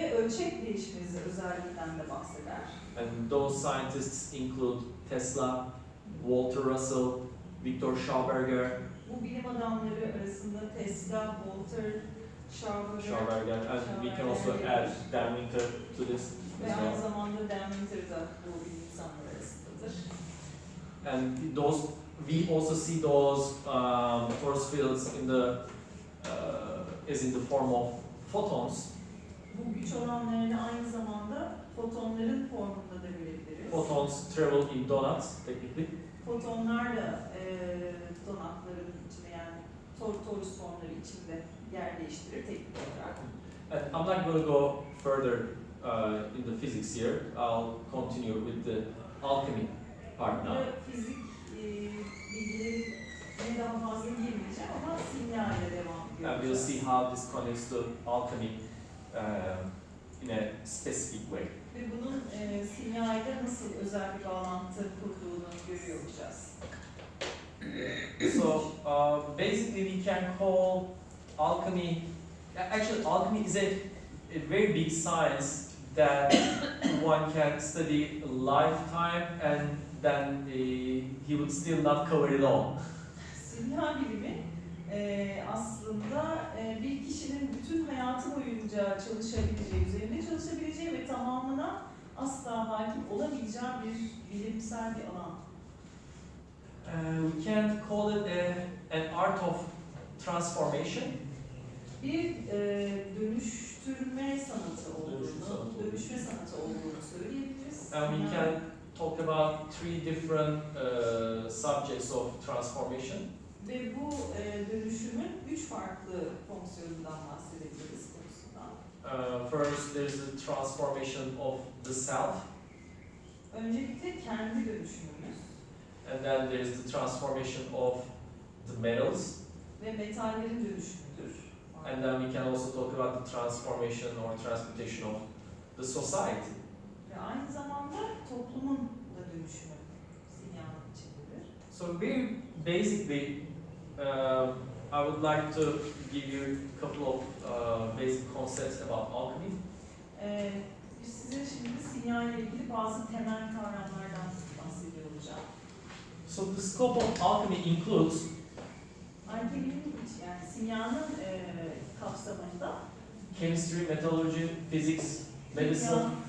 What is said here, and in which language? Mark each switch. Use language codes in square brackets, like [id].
[tr] ölçek değişmesi özelliğinden de bahseder. [en] And those scientists include Tesla, Walter Russell, Victor Schauberger, [tr] Bu bilim adamları arasında Tesla, Walter, [en] Schauberger, and we can also add Dan Winter to this [tr] ve [en] as [tr] aynı [en] well. [tr] zamanda Dan Winter da bu bilim insanları arasındadır. [en] And those we also see those torus fields in the is in the form of photons. [tr] Bu güç oranlarını aynı zamanda fotonların formunda da görebiliriz. [en] Photons travel in donuts technically. [tr] Fotonlar da donatların içinde, yani torus formları içinde yer değiştirir teknik olarak. [en] And I'm not going to go further in the physics here. I'll continue with the alchemy part now. [tr] Burada fizik bilgilerine daha fazla girmeyeceğim ama simya ile devam [en] And we'll [tr] ediyoruz. [en] see how this connects to alchemy in a specific way. [tr] Ve bunun simya ile nasıl özel bir bağlantı kurduğunu görüyor olacağız. [en] So basically we can call alchemy, actually alchemy is a very big science that one can study a lifetime and then he would still not cover it all. [tr] Simya bilimi aslında bir kişinin bütün hayatı boyunca çalışabileceği, üzerinde çalışabileceği ve tamamına asla hakim olabileceği bir bilimsel bir alan. [en] We can call it an art of transformation. [tr] Bir dönüştürme sanatı Dönüşüm sanatı olduğunu, olduğunu. dönüşme sanatı olduğunu söyleyebiliriz. [en] And we can talk about three different subjects of transformation. [tr] Ve bu dönüşümün 3 farklı fonksiyonundan bahsedebiliriz konusundan. [en] First, there's the transformation of the self, [tr] Öncelikle kendi dönüşümümüz [en] and then there's the transformation of the metals, [tr] ve metallerin dönüşümüdür. [en] and then we can also talk about the transformation or transmutation of the society. [tr] Ve aynı zamanda toplumun da dönüşümü simyanın içindedir. [en] So very basically, I would like to give you a couple of basic concepts about alchemy. [tr] Size şimdi simya ile ilgili bazı temel kavramlardan bahsediyor olacağım. [en] So the scope of alchemy includes [tr] Alkeminin yani simyanın kapsamında [en] chemistry, metallurgy, physics, medicine,